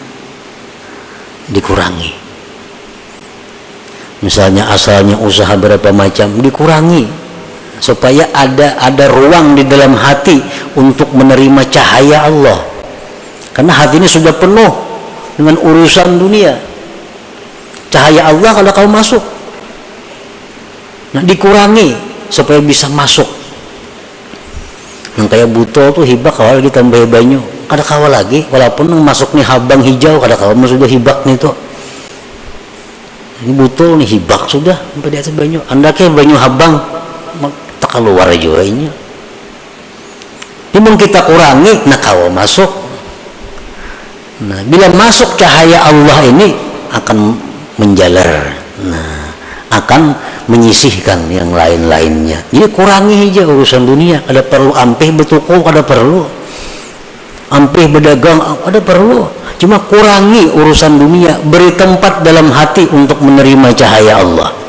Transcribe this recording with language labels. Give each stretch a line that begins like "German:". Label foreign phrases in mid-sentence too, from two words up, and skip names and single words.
Indonesian: Misalnya asalnya usaha berapa macam, dikurangi supaya ada ruang di dalam hati untuk menerima cahaya Allah. Karena hati ini sudah penuh dengan urusan dunia. Cahaya Allah kalau kau masuk, nah dikurangi supaya bisa masuk.
Banjar: Yang kayak buto tuh hibak awal ditambah banyu, kada kawa lagi, walaupun masuk nih habang hijau, kada kawa sudah hibak nih tuh. Ini buto nih hibak sudah sampai di atas banyu. Anda kayak banyu habang tak keluar juga ini. Ini kita kurangi, nah kawa masuk.
Indonesian: Nah, bila masuk cahaya Allah ini akan menjalar, nah, akan menyisihkan yang lain-lainnya.
Banjar: Jadi kurangi aja urusan dunia. Ada perlu ampih bertuku, ada perlu ampih berdagang, ada perlu.
Indonesian: Cuma kurangi urusan dunia, beri tempat dalam hati untuk menerima cahaya Allah.